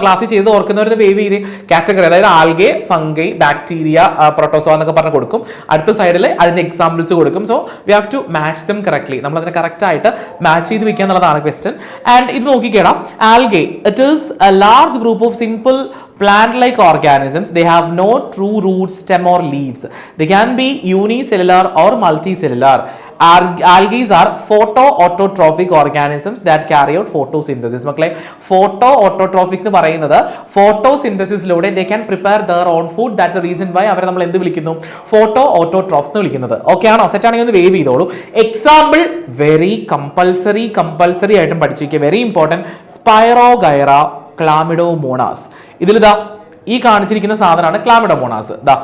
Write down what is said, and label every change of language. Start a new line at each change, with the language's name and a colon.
Malayalam: ക്ലാസ്സിൽ ചെയ്ത് ഓർക്കുന്നവരുടെ വേവ് ചെയ്ത് കാറ്റഗറി, അതായത് ആൽഗെ, ഫംഗൈ, ബാക്ടീരിയ, പ്രോട്ടോസോ എന്നൊക്കെ പറഞ്ഞ് കൊടുക്കും. അടുത്ത സൈഡിൽ അതിൻ്റെ എക്സാമ്പിൾസ് കൊടുക്കും.
English: So we have to match them correctly.
Malayalam: നമ്മൾ അതിനെ കറക്റ്റ് ആയിട്ട് മാച്ച് ചെയ്ത് വെക്കുക എന്നുള്ളതാണ് ക്വസ്റ്റ്യൻ. ആൻഡ് ഇത് നോക്കിക്കേടാം.
English: Algae, it is a large group of simple plant-like organisms. They have no true root, stem or leaves. They can be unicellular or multicellular. Algae are photoautotrophic organisms that carry out photosynthesis.
Malayalam: മക്കളെ photoautotrophic എന്ന് പറയുന്നത് photosynthesisലൂടെ
English: they can prepare their own food. That's the reason why
Malayalam: അവരെ നമ്മൾ എന്ത് വിളിക്കുന്നു? photoautotrophs എന്ന് വിളിക്കുന്നത്. Okay ആണോ? സെറ്റ് ആണെങ്കിൽ ഒന്ന് വേവ് ചെയ്തോളൂ. എക്സാമ്പിൾ വെരി കമ്പൽസറി ആയിട്ടും പഠിച്ചു വയ്ക്കുക. Very important. Spirogyra, Chlamydomonas. ഇതിലിതാ ഈ കാണിച്ചിരിക്കുന്ന സാധനമാണ് ക്ലാമിഡോമോണാസ്.